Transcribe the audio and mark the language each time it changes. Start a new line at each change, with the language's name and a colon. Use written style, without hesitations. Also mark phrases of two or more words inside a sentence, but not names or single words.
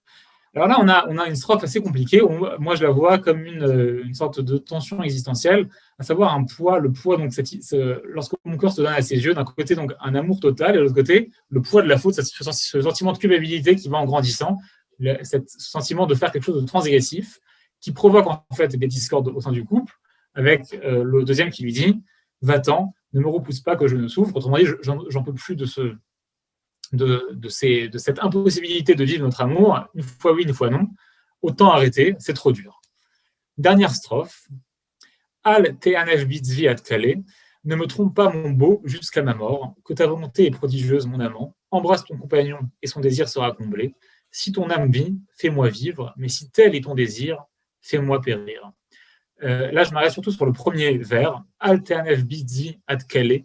French: Alors là, on a une strophe assez compliquée, moi je la vois comme une sorte de tension existentielle, à savoir le poids, donc lorsque mon cœur se donne à ses yeux, d'un côté donc un amour total, et de l'autre côté, le poids de la faute, ce sentiment de culpabilité qui va en grandissant, ce sentiment de faire quelque chose de transgressif, qui provoque en fait des discordes au sein du couple, avec le deuxième qui lui dit va-t'en, ne me repousse pas que je ne souffre. Autrement dit, j'en peux plus de cette impossibilité de vivre notre amour, une fois oui, une fois non. Autant arrêter, c'est trop dur. Dernière strophe.
Hebrew: אל תאנף בצבי עד כלה,
French: ne me trompe pas mon beau jusqu'à ma mort, que ta volonté est prodigieuse, mon amant. Embrasse ton compagnon et son désir sera comblé. Si ton âme vit, fais-moi vivre, mais si tel est ton désir, fais-moi périr. Là, je m'arrête surtout sur le premier vers,
Hebrew: אל תאנף בצבי עד כלה.